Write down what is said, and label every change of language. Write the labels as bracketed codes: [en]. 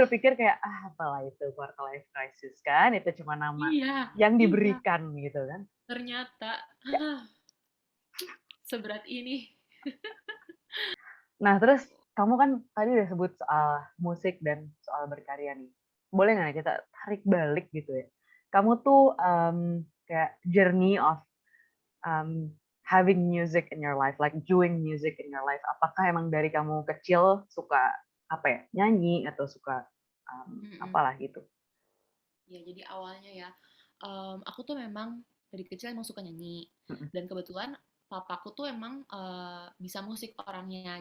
[id] berpikir kayak, apalah itu quarter life crisis kan, itu cuma nama Iya, yang iya. diberikan gitu kan. Ternyata Ya. seberat ini. Nah, terus kamu kan tadi udah sebut soal musik dan soal berkarya nih. Boleh nggak kita tarik balik gitu ya? Kamu tuh kayak [en] journey of um, having music in your life, like doing music in your life. [id] Apakah emang dari kamu kecil suka apa ya, nyanyi atau suka Mhm. apalah gitu? Ya, jadi awalnya ya, aku tuh memang dari kecil emang suka nyanyi. Mm-mm. Dan kebetulan papaku tuh emang bisa musik orangnya.